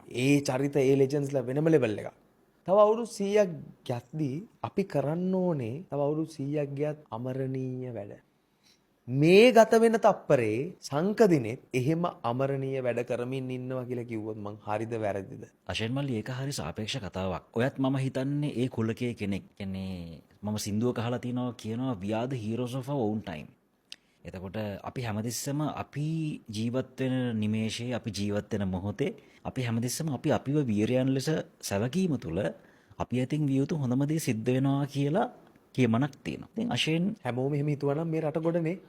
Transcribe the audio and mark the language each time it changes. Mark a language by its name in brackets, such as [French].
[Sinhala] ඒ චරිත ඒ ලෙජන්ඩ්ස්ලා වෙනම ලෙවල් එකක්. තව අවුරුදු 100ක් යද්දී අපි කරන්න ඕනේ තව අවුරුදු 100ක් ගියත් අමරණීය වැඩ. මේ ගත වෙන තප්පරේ සංකදිනෙත් එහෙම අමරණීය වැඩ කරමින් ඉන්නවා කියලා කිව්වොත් මං හරිද වැරදිද? අෂෙන් මල්ලි ඒක හරි සාපේක්ෂ කතාවක්. ඔයත් මම හිතන්නේ ඒ කුලකයේ කෙනෙක්. කියන්නේ මම සින්දුවක අහලා තිනවා කියනවා [English] we are the heroes of our own time. [Sinhala] එතකොට අපි හැමතිස්සම අපි ජීවත් වෙන නිමේෂයේ අපි ජීවත් වෙන මොහොතේ අපි හැමතිස්සම අපි අපිව වීරයන් ලෙස සැලකීම තුළ අපි අතින් විය යුතු හොඳම දේ සිද්ධ වෙනවා කියලා කියමනක් තියෙනවා. ඉතින් අෂෙන් හැමෝම එහෙම හිතුවනම් මේ රට ගොඩනේ.